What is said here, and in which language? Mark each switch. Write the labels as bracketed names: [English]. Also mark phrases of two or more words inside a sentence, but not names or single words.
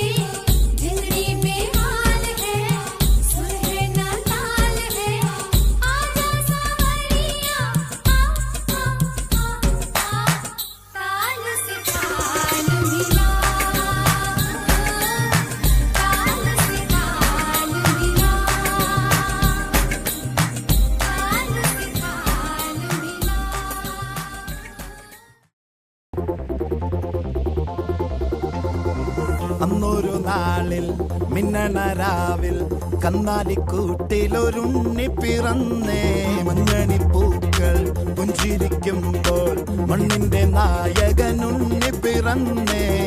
[Hindi] जिंदगी बेहाल है, सुर है ना ताल है, आजा सावरिया आ आ आ आ, ताल से ताल मिला, ताल से ताल मिला, ताल से ताल मिला। [Malayalam] അന്നൊരു നാളിൽ മിന്നണ രാവിൽ കന്നാലിക്കൂട്ടിലൊരുണ്ണി പിറന്നേ. മഞ്ഞണിപ്പൂക്കൾ പുഞ്ചിരിക്കുമ്പോൾ മണ്ണിന്റെ നായകനുണ്ണി പിറന്നേ.